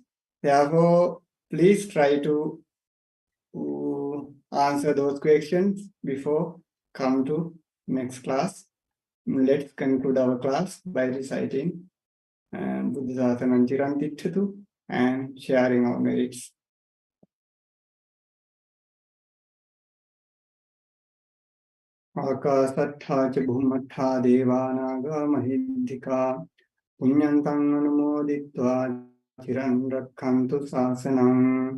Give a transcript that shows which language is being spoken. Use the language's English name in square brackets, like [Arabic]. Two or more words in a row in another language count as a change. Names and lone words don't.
[English] Therefore, please try to answer those questions before come to next class. Let's conclude our class by reciting [Pali] Buddhisāsanam Chirantitthatu [English] and sharing our merits. [Pali] Ākāsattha ca bhummattha devānāga mahiddhika puññantaṃ anumoditvā chiran rakkhantu sāsanam.